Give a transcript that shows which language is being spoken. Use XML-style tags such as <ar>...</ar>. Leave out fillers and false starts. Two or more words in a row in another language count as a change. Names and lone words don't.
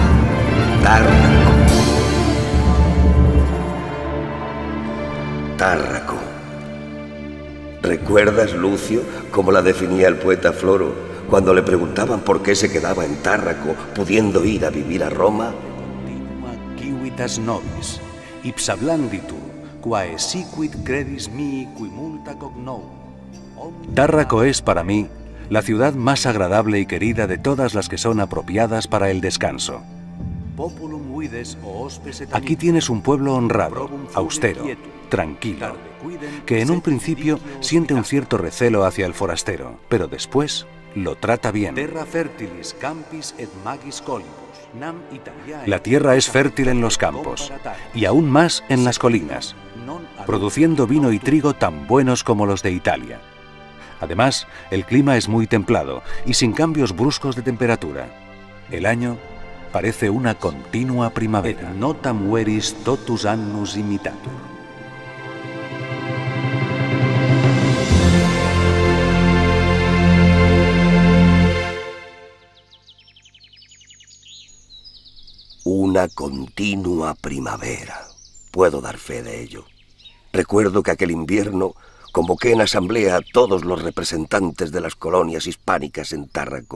<es>Tárraco. Tárraco. ¿Recuerdas, Lucio, cómo la definía el poeta Floro cuando le preguntaban por qué se quedaba en Tárraco, pudiendo ir a vivir a Roma?</es> <la>Civitas nobis, ipsa blanditur, quae siquid credis mii qui multa cognou.</la> <es>Tárraco es para mí la ciudad más agradable y querida de todas las que son apropiadas para el descanso. Aquí tienes un pueblo honrado, austero, tranquilo, que en un principio siente un cierto recelo hacia el forastero, pero después lo trata bien. La tierra es fértil en los campos, y aún más en las colinas, produciendo vino y trigo tan buenos como los de Italia. Además, el clima es muy templado y sin cambios bruscos de temperatura. El año parece una continua primavera.</es> <la>Et notam veris totus annus imitatur.</la> <es>Una continua primavera. Puedo dar fe de ello. Recuerdo que aquel invierno convoqué en asamblea a todos los representantes de las colonias hispánicas en Tárraco.</es>